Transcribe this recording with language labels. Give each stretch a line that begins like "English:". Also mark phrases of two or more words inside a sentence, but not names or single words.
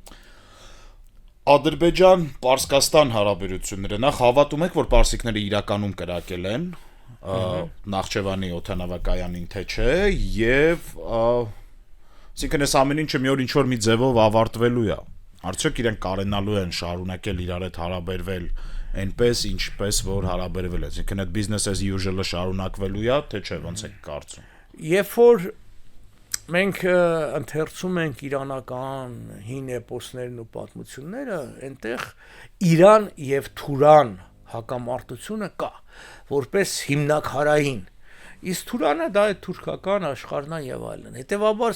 Armenian: Ադրբեջան-Պարսկաստան հարաբերությունները, նախ հավատում եք, որ պարսիկները իրականում կրակել են Նախճեվանի օդանավակայանին թե չէ, եւ այսինքն այս ամեն ինչը մի օր ինչ-որ մի ձևով ավարտվելու է։ Արդյոք իրենք կարենալու են շարունակել իրար հետ հարաբերվել այնպես, ինչպես որ հարաբերվել է։ Այսինքն այդ
English: business as usual-
Armenian: ը շարունակվելու է, թե չէ, ոնց եք կարծում։ Երբ որ մենք ընթերցում ենք իրանական հին էպոսներն ու պատմությունները, այնտեղ Իրան եւ Թուրան հակամարտությունը կա, որպես հիմնակարային, իսկ Թուրանը դա է թուրքական աշխարհն եւ այլն։ Հետևաբար